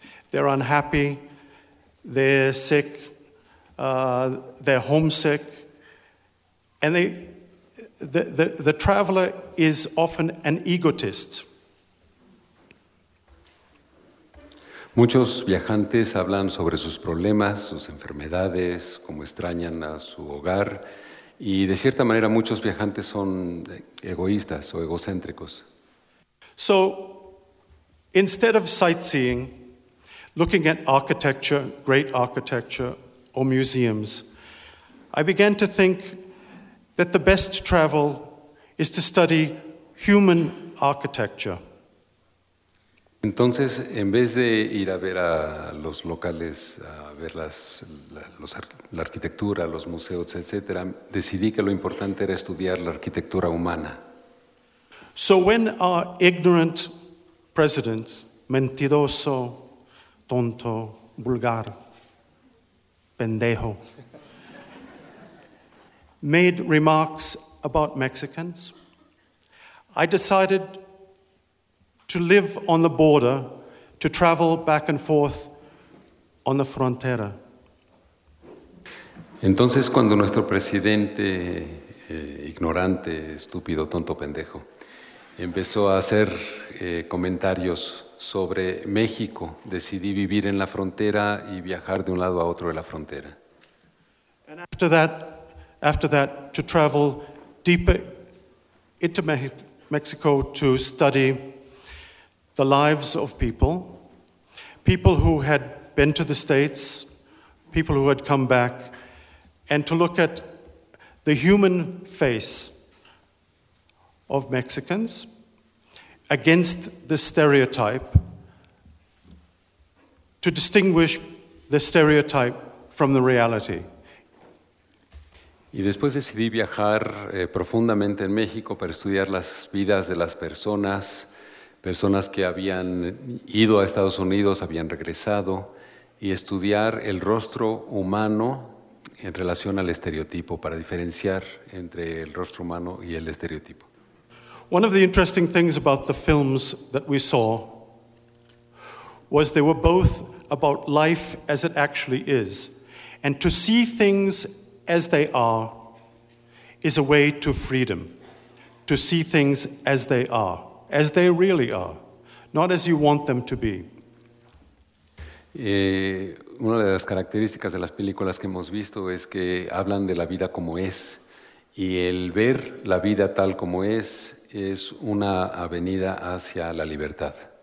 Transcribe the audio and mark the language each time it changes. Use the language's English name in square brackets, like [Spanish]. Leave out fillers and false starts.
[English] They're unhappy, they're sick, they're homesick, and the traveler is often an egotist. [Spanish] Muchos viajantes hablan sobre sus problemas, sus enfermedades, cómo extrañan a su hogar, y de cierta manera muchos viajantes son egoístas o egocéntricos. [English] So, instead of sightseeing, looking at architecture, great architecture, or museums, I began to think that the best travel is to study human architecture. [Spanish] Entonces, en vez de ir a ver a los locales, a ver la arquitectura, los museos, etc., decidí que lo importante era estudiar la arquitectura humana. [English] So when our ignorant president, [Spanish] mentiroso, tonto, vulgar, pendejo, [English] made remarks about Mexicans, I decided to live on the border, to travel back and forth on the frontera. [Spanish] Entonces, cuando nuestro presidente, ignorante, estúpido, tonto, pendejo, empezó a hacer comentarios sobre México, decidí vivir en la frontera y viajar de un lado a otro de la frontera. [English] And after that, to travel deeper into Mexico to study the lives of people who had been to the States, people who had come back, and to look at the human face of Mexicans against the stereotype, to distinguish the stereotype from the reality. [Spanish] Y después decidí viajar profundamente en México para estudiar las vidas de las personas que habían ido a Estados Unidos, habían regresado, y estudiar el rostro humano en relación al estereotipo, para diferenciar entre el rostro humano y el estereotipo. [English] One of the interesting things about the films that we saw was they were both about life as it actually is. And to see things as they are is a way to freedom. To see things as they are, as they really are, not as you want them to be. [Spanish] Una de las características de las películas que hemos visto es que hablan de la vida como es. Y el ver la vida tal como es una avenida hacia la libertad.